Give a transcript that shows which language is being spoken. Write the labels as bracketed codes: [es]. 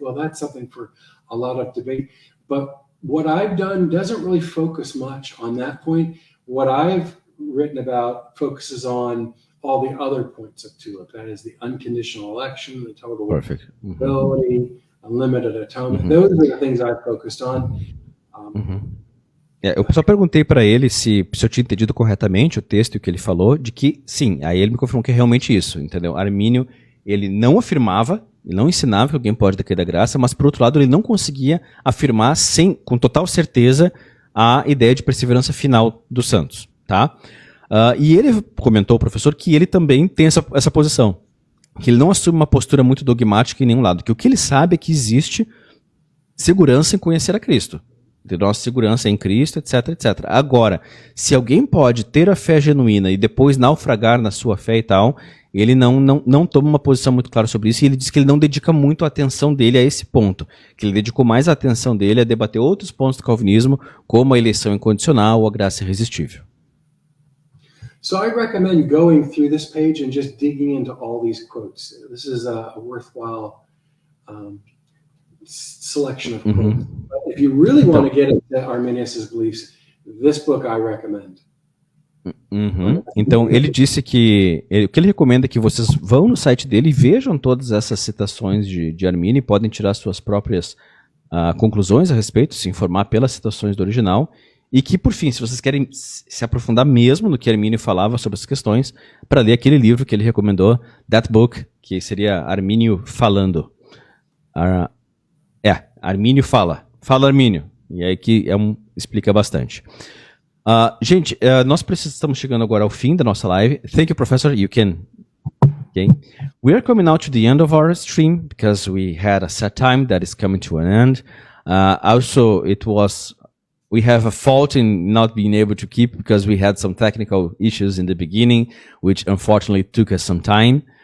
[en] Well, that's something for a lot of debate. But what I've done doesn't really focus much on that point. What I've written about focuses on all the other points of TULIP. That is the unconditional election, the total ability, unlimited atonement. Those are the things I've focused on. [pt] Eu só perguntei para ele se eu tinha entendido corretamente o texto que ele falou, de que sim, aí ele me confirmou que é realmente isso, entendeu? Armínio, ele não afirmava, ele não ensinava que alguém pode decair da graça, mas por outro lado ele não conseguia afirmar com total certeza a ideia de perseverança final dos santos, tá? E ele comentou, o professor, que ele também tem essa posição, que ele não assume uma postura muito dogmática em nenhum lado, que o que ele sabe é que existe segurança em conhecer a Cristo. De nossa segurança em Cristo, etc, etc. Agora, se alguém pode ter a fé genuína e depois naufragar na sua fé e tal, ele não toma uma posição muito clara sobre isso, e ele diz que ele não dedica muito a atenção dele a esse ponto, que ele dedicou mais a atenção dele a debater outros pontos do calvinismo, como a eleição incondicional ou a graça irresistível. [en] So I recommend going through this page and just digging into all these quotes. This is a worthwhile selection of quotes. But if you really want to get into Arminius' beliefs, this book I recommend. [pt] Então ele disse que o que ele recomenda é que vocês vão no site dele e vejam todas essas citações de Armínio e podem tirar suas próprias conclusões a respeito, se informar pelas citações do original, e que, por fim, se vocês querem se aprofundar mesmo no que Armínio falava sobre as questões, para ler aquele livro que ele recomendou, That Book, que seria Armínio falando. Armínio fala Armínio, e aí que explica bastante. Gente, nós estamos chegando agora ao fim da nossa live. [en] Thank you, Professor. You can. Okay. We are coming now to the end of our stream because we had a set time that is coming to an end. Also, we have a fault in not being able to keep because we had some technical issues in the beginning, which unfortunately took us some time.